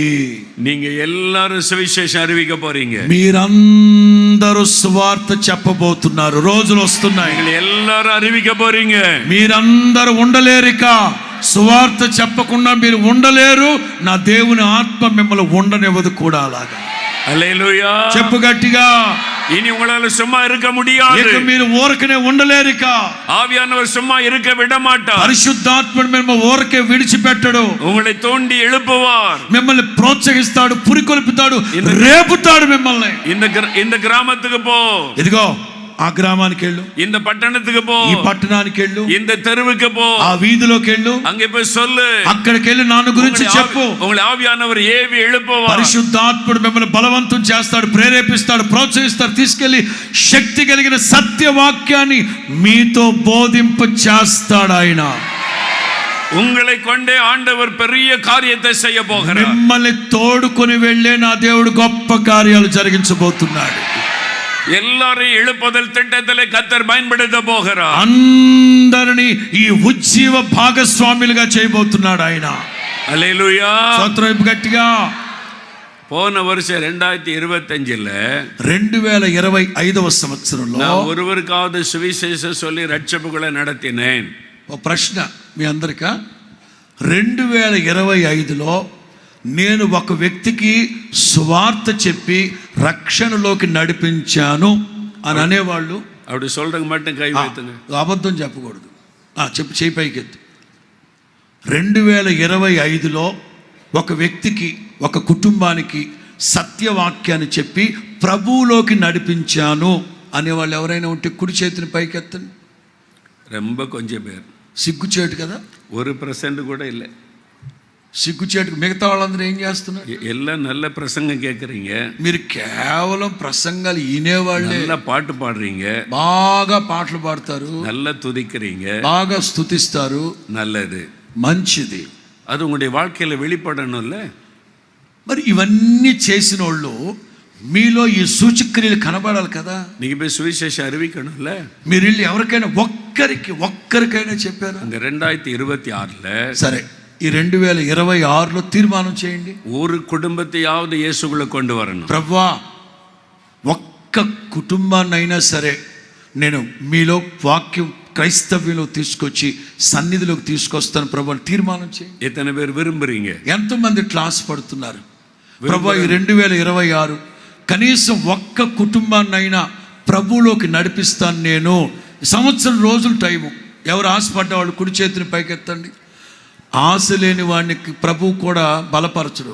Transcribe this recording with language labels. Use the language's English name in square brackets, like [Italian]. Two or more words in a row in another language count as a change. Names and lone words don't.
[Tamil] நீங்க எல்லாரும் சுவிசேஷம் அறிவிக்க போறீங்க. [Telugu] మీరందరూ సువార్త చెప్పబోతున్నారు. రోజులు వస్తున్నాయి. [Tamil] எல்லாரும் அறிவிக்க போறீங்க. [Telugu] మీరందరూ ఉండలేరిక. సువార్త చెప్పకుండా మీరు ఉండలేరు. నా దేవుని ఆత్మ మిమ్మల్ని ఉండనివ్వదు కూడా. అలాగా హల్లెలూయా. చెప్పు గట్టిగా. [Tamil] இனி உங்களால சும்மா இருக்க முடியாது. [Telugu] ఇక మీరు ఊరకనే ఉండలేరిక. [Tamil] ஆவியானவர் சும்மா இருக்க விட மாட்டார். [Telugu] పరిశుద్ధాత్ముడు మిమ్మల్ని ఊరకే విడిచిపెట్టడు. [Tamil] உங்களை தோண்டி எழுப்புவார். [Telugu] మిమ్మల్ని ప్రోత్సహిస్తాడు, పురికొల్పుతాడు, రేపుతాడు మిమ్మల్ని. [Tamil] இந்த கிராமத்துக்கு పో. [Telugu] ఇదిగో ఆ గ్రామానికి వెళ్ళు. [Tamil] இந்த పట్టణத்துக்கு పో. [Telugu] ఈ పట్టణానికి వెళ్ళు. [Tamil] இந்த தெருவுக்கு పో. [Telugu] ఆ వీధిలోకి వెళ్ళు. [Tamil] அங்கே போய் சொல்லு. [Telugu] అక్కడికి వెళ్ళి నాన్న గురించి చెప్పు. [Tamil] உங்களை ஆவியானவர் ஏவி எழுப்புவார். [Telugu] పరిశుద్ధాత్ముడు మిమ్మల్ని బలవంతం చేస్తాడు, ప్రేరేపిస్తాడు, ప్రోత్సహిస్తాడు. తీసుకెళ్లి శక్తి కలిగిన సత్యవాక్యాన్ని మీతో బోధింప చేస్తాడు ఆయన. [Tamil] உங்களை கொண்டே ஆண்டவர் பெரிய காரியத்தை செய்ய போகிறார். [Telugu] మిమ్మల్ని తోడుకొని వెళ్ళే నా దేవుడు గొప్ప కార్యాలు జరిగించబోతున్నాడు. [Tamil] எல்லாரையும் எழுப்புதல் திட்டத்திலே கர்த்தர் பயன்படுத்த போகிறார். [Telugu] అందరినీ ఈ ఉజ్జీవ భాగస్వాములుగా చేయబోతున్నాడు ఆయన. హల్లెలూయా. స్తోత్రం గట్టిగా. [Tamil] போன வருஷம் 2025ல [Telugu] 2025వ సంవత్సరంలో [Tamil] நான் ஒருவருக்காவது சுவிசேஷம் சொல்லி ரட்சிப்புகளை நடத்தினேன். [Telugu] ఓ ప్రశ్న మీ అందరికా. 2025లో నేను ఒక వ్యక్తికి సువార్త చెప్పి రక్షణలోకి నడిపించాను అని అనేవాళ్ళు [Tamil] அப்படி சொல்றங்க மட்டும் கை வைத்துங்க. [Telugu] అబద్ధం చెప్పకూడదు. చెప్పు, చేయి పైకెత్తు. 2025లో ఒక వ్యక్తికి, ఒక కుటుంబానికి సత్యవాక్యాన్ని చెప్పి ప్రభువులోకి నడిపించాను అనేవాళ్ళు ఎవరైనా ఉంటే కుడి చేతిని పైకెత్తండి. [Tamil] ரொம்ப கொஞ்சம் பேர். [Telugu] సిగ్గుచేటు కదా, [Tamil] 1% கூட இல்லை. [Telugu] సిగ్గుచేటుకు మిగతా వాళ్ళందరూ ఏం చేస్తున్నారు? [Tamil] எல்லாம் நல்ல பிரசங்கம் கேட்குறீங்க, [Telugu] మీరు కేవలం ప్రసంగాలు వినేవాళ్ళే. [Tamil] நல்ல பாட்டு பாடுறீங்க, [Telugu] బాగా పాటలు పాడతారు, [Tamil] நல்லா துதிக்கிறீங்க, [Telugu] బాగా స్తుతిస్తారు, [Tamil] நல்லது. [Telugu] మంచిది. [Tamil] அது உங்களுடைய வாழ்க்கையில வெளிப்படணும்ல. [Telugu] మరి ఇవన్నీ చేసిన వాళ్ళు మీలో ఈ సూచక్రియలు కనబడాలి కదా. [Tamil] நீங்க போய் சுவிசேஷம் அறிவிக்கணும்ல. [Telugu] మీరు వెళ్ళి ఎవరికైనా ఒక్కరికైనా చెప్పారా? [Tamil] இந்த 2026ல [Telugu] సరే, ఈ 2026లో తీర్మానం చేయండి, [Tamil] ஒரு குடும்பத்தையாவது இயேசுக்குள்ள கொண்டு வரணும். [Telugu] ప్రభువా ఒక్క కుటుంబాన్నైనా సరే నేను మీలో వాక్యం క్రైస్తవ్యంలో తీసుకొచ్చి సన్నిధిలోకి తీసుకొస్తాను ప్రభు అని తీర్మానం చేయండి. [Tamil] எத்தனை பேர் విరుంబుறீங்க? [Telugu] ఎంతమంది క్లాస్ పడుతున్నారు? ప్రభు ఈ 2026 కనీసం ఒక్క కుటుంబాన్నైనా ప్రభువులోకి నడిపిస్తాను నేను. సంవత్సరం రోజులు టైము. ఎవరు ఆశపడ్డ వాళ్ళు కుడి చేతిని పైకెత్తండి. ఆశ లేని వాడికి ప్రభువు కూడా బలపరచడు.